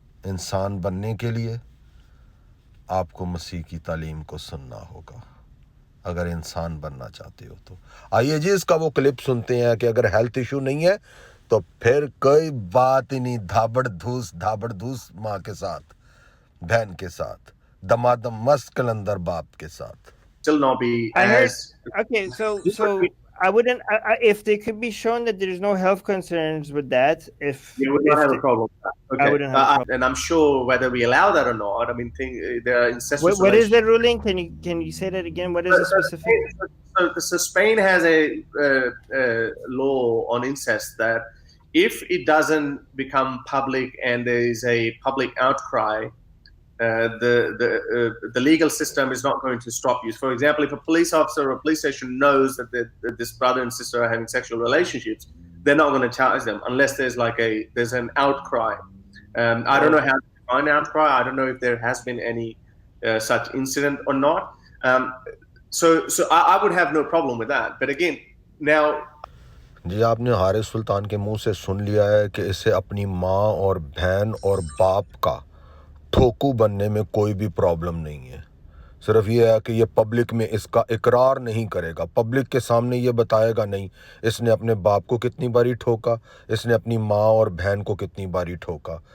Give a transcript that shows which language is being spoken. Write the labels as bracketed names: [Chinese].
[Urdu] انسان بننے کے لیے آپ کو مسیح کی تعلیم کو سننا ہوگا اگر انسان بننا چاہتے ہو تو. آئیے جی اس کا وہ کلپ سنتے ہیں کہ اگر ہیلتھ ایشو نہیں ہے تو پھر کوئی بات ہی نہیں، دھابڑ دھوس ماں کے ساتھ، بہن کے ساتھ، دمادم مست کلندر باپ کے ساتھ. [English] Still not be I heard. as Okay, so I wouldn't. If they could be shown that there's no health concerns with that, you would not have a problem with that. Okay. I wouldn't have a problem. And I'm sure whether we allow that or not, I mean, there are incestuous What is the ruling? Can you say that again? What is the specific? So Spain has a law on incest that if it doesn't become public and there is a public outcry, the legal system is not going to stop you. For example, if a police officer or a police station knows that this brother and sister are having sexual relationships, they're not going to charge them unless there's an outcry. I don't know how to define outcry. I don't know if there has been any such incident or not. So I would have no problem with that. But again, now [Urdu] جی آپ نے حارث سلطان کے منہ سے سن لیا ہے کہ اسے اپنی ماں اور بہن اور باپ کا ٹھوکو بننے میں کوئی بھی پرابلم نہیں ہے. صرف یہ ہے کہ یہ پبلک میں اس کا اقرار نہیں کرے گا، پبلک کے سامنے یہ بتائے گا نہیں اس نے اپنے باپ کو کتنی باری ٹھوکا، اس نے اپنی ماں اور بہن کو کتنی باری ٹھوکا.